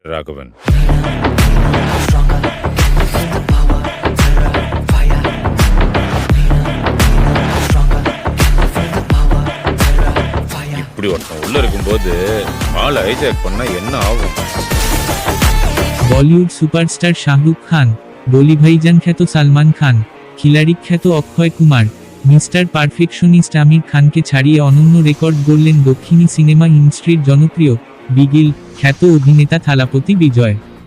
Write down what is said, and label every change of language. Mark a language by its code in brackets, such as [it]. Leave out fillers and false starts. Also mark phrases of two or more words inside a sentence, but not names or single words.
[bn] রাঘবন। [ta] இப்படி ஒருத்தன் உள்ள இருக்கும்போது ஆள் ஹைஜாக் பண்ணா என்ன ஆகும்? [bn] বলিউড সুপারস্টার শাহরুখ খান, বলি ভাইজান খ্যাত সালমান খান, খিলাড়ি খ্যাত অক্ষয় কুমার, মিস্টার পারফেকশনিস্ট আমির খানকে ছাড়িয়ে অনন্য রেকর্ড গড়লেন দক্ষিণী সিনেমা ইন্ডাস্ট্রির জনপ্রিয় বিগিল খ্যাত অভিনেতা থালাপতি বিজয়।